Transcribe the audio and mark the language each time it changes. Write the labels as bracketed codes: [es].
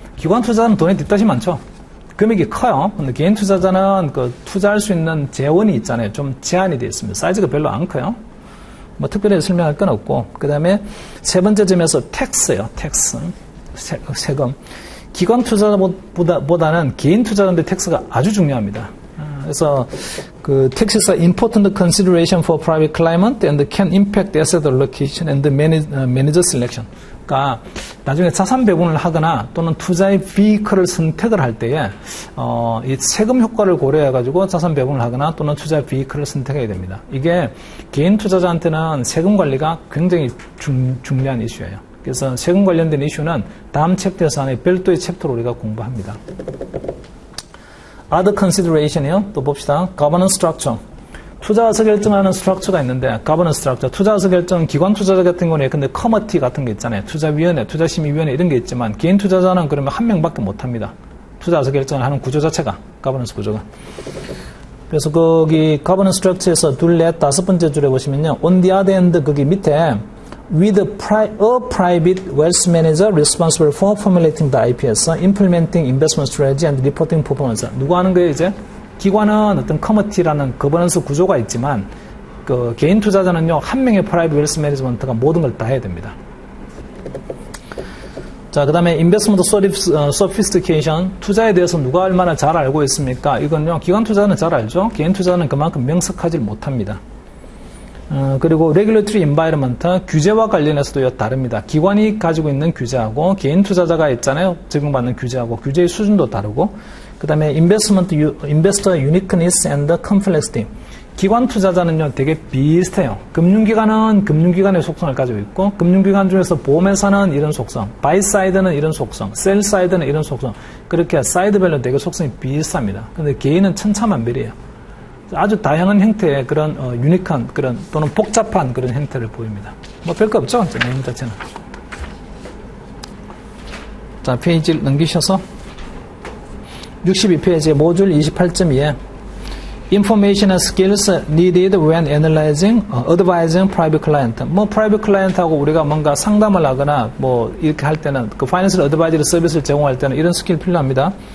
[ko] 기관 투자자는 돈에 뒷다시 많죠. 금액이 커요. 근데 개인 투자자는 그 투자할 수 있는 재원이 있잖아요. 좀 제한이 되어 있습니다. 사이즈가 별로 안 커요. 뭐 특별히 설명할 건 없고. 그 다음에 세 번째 점에서 텍스요. 텍스. 세금. 기관 투자자보다는 개인 투자자인데 텍스가 아주 중요합니다. 그래서 그 [en] taxes are important consideration for private client and can impact asset allocation and manager selection. [ko] 그러니까 나중에 자산 배분을 하거나 또는 투자의 비이클을 선택을 할 때에 이 세금 효과를 고려해 가지고 자산 배분을 하거나 또는 투자의 비이클을 선택해야 됩니다. 이게 개인 투자자한테는 세금 관리가 굉장히 중요한 이슈예요. 그래서 세금 관련된 이슈는 다음 챕터에서 안에 별도의 챕터로 우리가 공부합니다. Other consideration이요. 또 봅시다. Governance structure. 투자 의사결정하는 스트럭처가 있는데, governance structure. 투자 의사결정, 기관 투자자 같은 경우는 근데 커머티 같은 게 있잖아요. 투자위원회, 투자심의위원회 이런 게 있지만, 개인 투자자는 그러면 한 명밖에 못 합니다. 투자 의사결정을 하는 구조 자체가, governance 구조가. 그래서 거기 governance structure에서 둘, 넷, 다섯 번째 줄에 보시면요. [en] On the other hand, [ko] 거기 밑에 [en] with a private wealth manager responsible for formulating the IPS, implementing investment strategy and reporting performance. [ko] 누가 하는 거예요, 이제? 기관은 어떤 커머티라는 거버넌스 구조가 있지만, 그 개인 투자자는요, 한 명의 프라이빗 웰스 매니지먼트가 모든 걸 다 해야 됩니다. 자, 그 다음에 investment sophistication. 투자에 대해서 누가 얼마나 잘 알고 있습니까? 이건요, 기관 투자는 잘 알죠? 개인 투자는 그만큼 명석하지 못합니다. 그리고 regulatory environment, 규제와 관련해서도 다릅니다. 기관이 가지고 있는 규제하고 개인 투자자가 있잖아요. 적용받는 규제하고 규제의 수준도 다르고 그 다음에 [en] investor uniqueness and complexity. [ko] 기관 투자자는요, 되게 비슷해요. 금융기관은 금융기관의 속성을 가지고 있고, 금융기관 중에서 보험회사는 이런 속성, 바이 사이드는 이런 속성, 셀 사이드는 이런 속성, 그렇게 사이드별로 되게 속성이 비슷합니다. 근데 개인은 천차만별이에요. 아주 다양한 형태의 그런 유니크한 그런 또는 복잡한 그런 형태를 보입니다. 뭐 별거 없죠, 내용 자체는. 자, 페이지를 넘기셔서 62페이지 모듈 28.2에 [en] Information and skills needed when analyzing, advising private client. [ko] 뭐 private client하고 우리가 뭔가 상담을 하거나 뭐 이렇게 할 때는 그 financial advisory 서비스를 제공할 때는 이런 스킬 필요합니다.